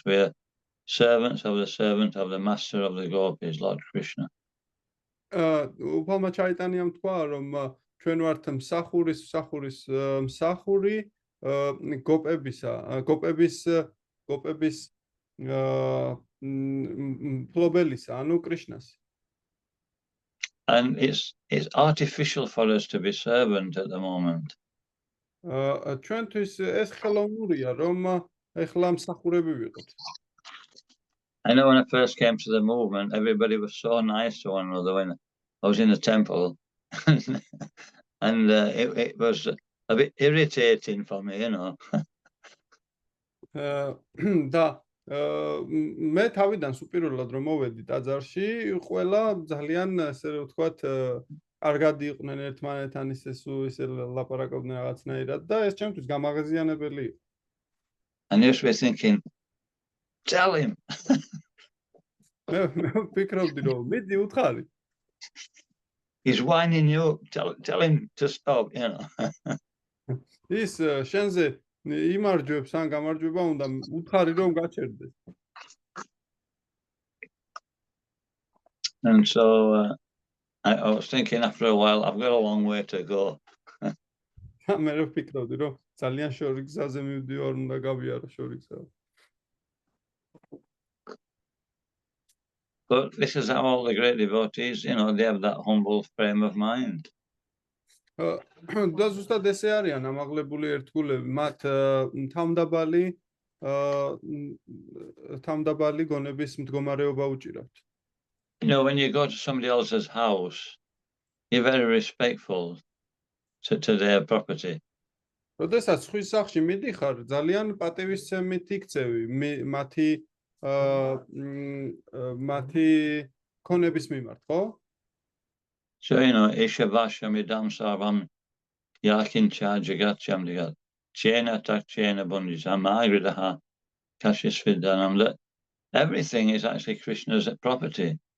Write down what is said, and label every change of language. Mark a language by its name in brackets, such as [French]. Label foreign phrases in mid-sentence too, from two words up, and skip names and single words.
[English] We're servants of the servant of the master of the gopis, Lord Krishna. [Georgian] უფალმა ჩაიტანიამ თქვა, რომ ჩვენ ვართ მსახური გოპების მფლობელისა, ანუ კრიშნას. [English] And it's artificial for us to be servant at the moment. [Georgian] ჩვენთვის ეს ხელოვნურია, რომ ეხლა მსახურები ვიყოთ. [English] I know when I first came to the movement, everybody was so nice to one another when I was in the temple. And it was a bit irritating for me, [Georgian] და მე თავიდან სუპირველად რომ მოვედი ტაძარში, ყველა ძალიან ესე ვთქვათ, კარგად იყვნენ ერთმანეთთან, ისე ლაპარაკობდნენ რაღაცნაირად და ეს ჩემთვის გამაღაზიანებელი იყო. [English] And you should be thinking, tell him. [Georgian] მე ვფიქრობდი რომ მიდი უთხარი. [English] He's winding you up. Tell him to stop, [Georgian] ის შენზე იმარჯვებს ან გამარჯვება უნდა უთხარი რომ გაჩერდეს. [English] And so I was thinking after a while, I've got a long way to go. [Georgian] მე ვფიქრობდი რომ ძალიან შორი გზაზე მივდივარ, უნდა გავიარო შორი გზა. [English] But this is how all the great devotees, they have that humble frame of mind. [Georgian] და ზუსტად ესე არიან ამაღლებული ერთგულები, მათ თავმდაბალი გონების მდგომარეობა უჭირავთ. [English] When you go to somebody else's house, you're very respectful to their property. [Georgian] როდესაც ხვის სახლში მიდიხარ, ძალიან პატივისცემით იქცევი მათი ქონების მიმართ, ხო? [Sanskrit] So, ईशावास्यम् इदं सर्वं यत्किञ्च जगत्यां जगत् तेन त्यक्तेन भुञ्जीथा मा गृधः कस्यस्विद्धनम्, [English] that everything is actually Krishna's property.